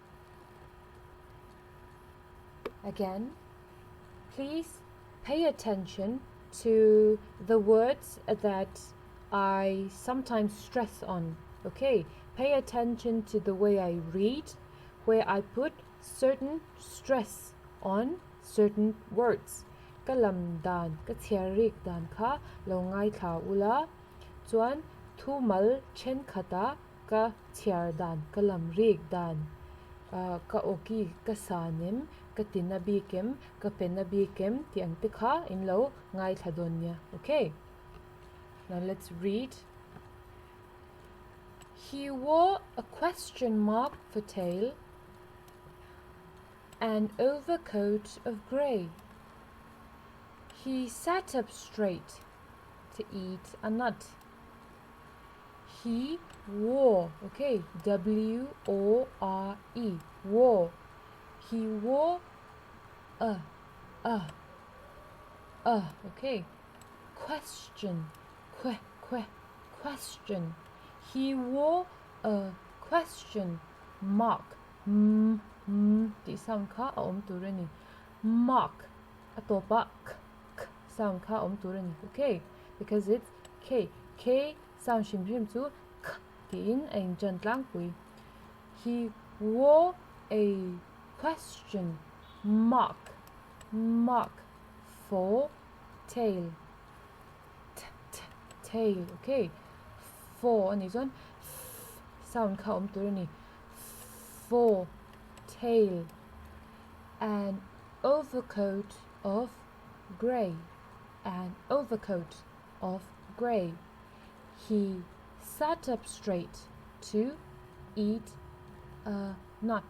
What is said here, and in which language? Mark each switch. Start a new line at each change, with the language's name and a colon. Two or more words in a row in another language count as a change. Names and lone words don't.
English: Again, please pay attention to the words that I sometimes stress on. Okay, pay attention to the way I read, where I put certain stress on certain words.
Mizo: Ka lam dan, ka thiarik dan kha lo ngai tha ula, chuan thu mal chen khata ka thiar dan, ka lam rik dan, ka oki ka sanim, ka tinabikem, ka penabikem tiang tikha in lo ngai thadonya.
English: Okay, now let's read. He wore a question mark for tail and overcoat of grey. He sat up straight to eat a nut. He wore, okay, W-O-R-E, wore. He wore okay, question, question. He wore a question mark.
Mizo: Di sound ka om turani.
English: Mark.
Mizo: Atopa
English: k sound
Mizo: ka om turani.
English: Okay, because it's K. K sound
Mizo: shim to
English: k.
Mizo: Din ang jantlang pui.
English: He wore a question mark for tail. Tail. Okay. For and this one sound
Mizo: ka om turani.
English: For tail. An overcoat of grey. An overcoat of grey. He sat up straight to eat a nut.